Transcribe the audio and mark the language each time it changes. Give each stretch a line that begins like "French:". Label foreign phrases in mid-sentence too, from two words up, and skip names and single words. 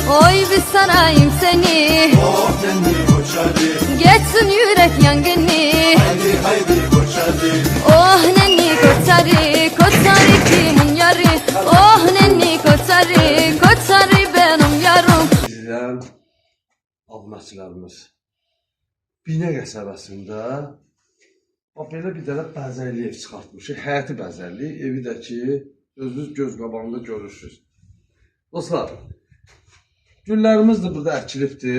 Turkish: Oy bir sarayım seni. Oh nenni koçarı. Geçsin yürek yangını. Haydi haydi koçarı. Oh nenni koçarı, koçarı kimin yarı? Oh nenni koçarı, koçarı benim yarım.
Azerbaijani: İzləyən almaçlarımız Binə qəsəbəsində belə bir dənə bəzəkli ev çıxartmışıq. Həyəti bəzəkli, evi də ki, özünüz göz qabağında görürsünüz. Dostlar, güllərimiz də burada əkilibdir.